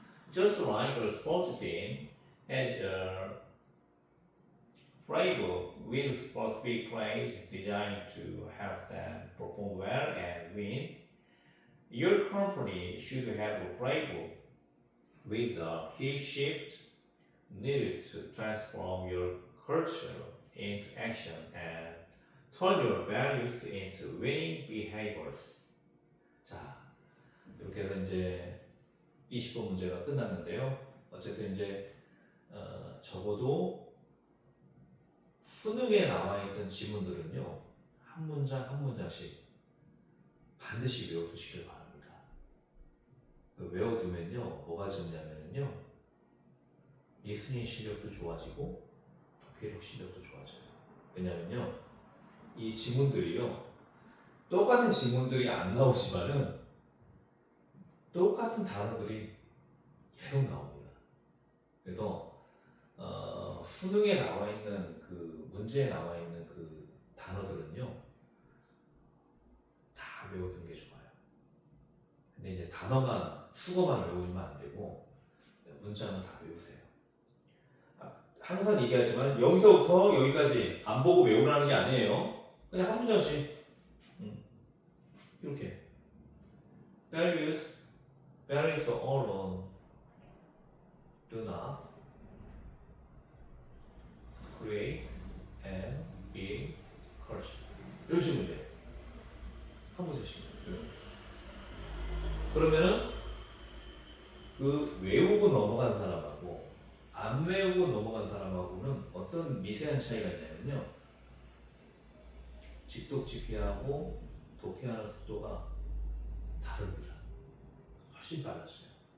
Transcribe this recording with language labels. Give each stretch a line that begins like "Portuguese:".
English: Just like a sports team has a playbook with specific plays designed to help them perform well and win, your company should have a playbook with the key shifts needed to transform your culture into action and turn your values into winning behaviors.
Korean: 자, 이렇게 해서 이제 20번 문제가 끝났는데요. 어쨌든 이제 적어도 수능에 나와 있던 지문들은요, 한 문장 한 문장씩 반드시 외워두시길 바랍니다. 외워두면요, 뭐가 좋냐면요, 리스닝 실력도 좋아지고 독해력 실력도 좋아져요. 왜냐면요, 이 지문들이요, 똑같은 지문들이 안 나오지만은 똑같은 단어들이 계속 나옵니다. 그래서 수능에 나와 있는 그 문제에 나와 있는 그 단어들은요, 다 외워두는 게 좋아요. 근데 이제 단어만 수거만 외우면 안 되고 문장은 다 외우세요. 항상 얘기하지만 여기서부터 여기까지 안 보고 외우라는 게 아니에요. 그냥 한 문장씩 이렇게
English: values alone do not create and build culture.
Korean: 이런 식으로 문제 한 문제씩 외우는 거죠. 그러면은 그 외우고 넘어간 사람하고 안 외우고 넘어간 사람하고는 어떤 미세한 차이가 있냐면요, 직독직해하고 독해하는 속도가 다릅니다. 훨씬 빨라져요.